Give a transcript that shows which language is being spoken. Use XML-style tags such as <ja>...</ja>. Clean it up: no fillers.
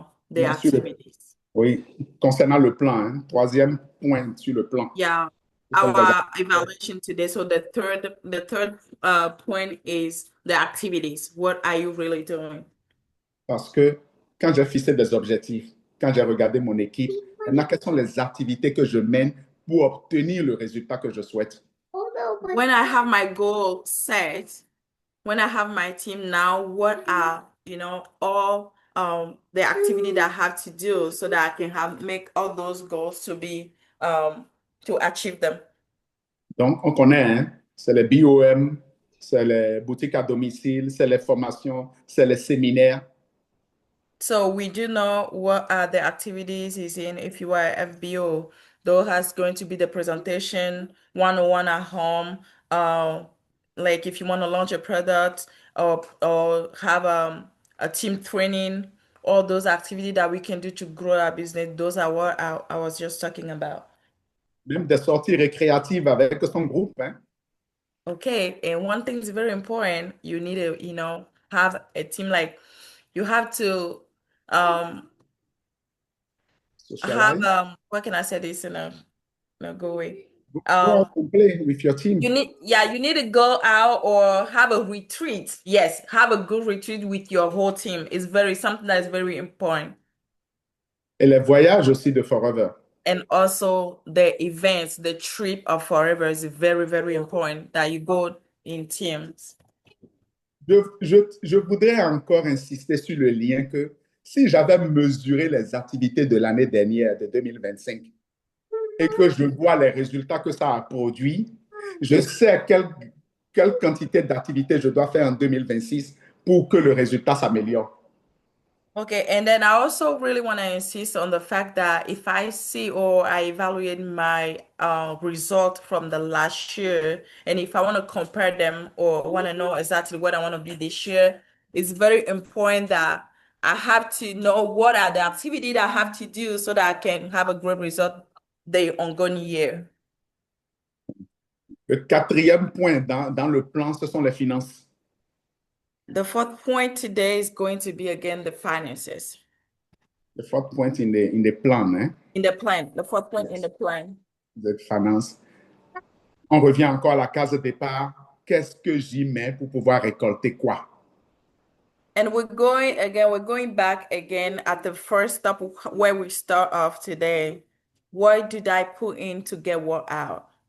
<fr>Bien sûr,</fr> <en>activities.</en> <fr>oui, concernant le plan, hein, troisième point sur le plan.</fr> <en>Yeah,</en> <fr>Ce sont les</fr> <en>our evaluation today. So the third point is the activities. What are you really doing?</en> <fr>Parce que quand j'ai fixé des objectifs, quand j'ai regardé mon équipe, maintenant, quelles sont les activités que je mène pour obtenir le résultat que je souhaite?</fr> <en>When I have my goal set, when I have my team now, what are, all the activity that I have to do so that I can make all those goals to achieve them.</en> <fr>Donc, on connaît, hein, c'est les BOM, c'est les boutiques à domicile, c'est les formations, c'est les séminaires.</fr> <en>So we do know what are the activities is in if you are FBO. Though has going to be the presentation, one-on-one at home, like if you want to launch a product or have a team training, all those activities that we can do to grow our business, those are what I was just talking about.</en> <fr>Même des sorties récréatives avec son groupe. Hein.</fr> <en>Okay, and one thing is very important. You need to, have a team, like you have to have Socialize. what can I say this in a good way? Go out and play with your team. You need to go out or have a retreat. Yes, have a good retreat with your whole team. It's something that is very important.</en> <fr>Et les voyages aussi de Forever.</fr> <en>And also the events, the trip of Forever is very important that you go in teams.</en> <fr>je voudrais encore insister sur le lien que si j'avais mesuré les activités de l'année dernière, de 2025, et que je vois les résultats que ça a produit, je sais quelle quantité d'activités je dois faire en 2026 pour que le résultat s'améliore.</fr> <en>Okay, and then I also really want to insist on the fact that if I see or I evaluate my result from the last year, and if I want to compare them or want to know exactly what I want to be this year, it's very important that I have to know what are the activities that I have to do so that I can have a great result the ongoing year.</en> <fr>Le quatrième point dans le plan, ce sont les finances.</fr> <en>The fourth point today is going to be again the finances. Le fourth point in the plan, hein, In the plan, the fourth point in the plan.</en> <fr>de finances. On revient encore à la case de départ. Qu'est-ce que j'y mets pour pouvoir récolter quoi?</fr> <en>And we're going back again at the first step where we start off today. What did I put in to get what out?</en>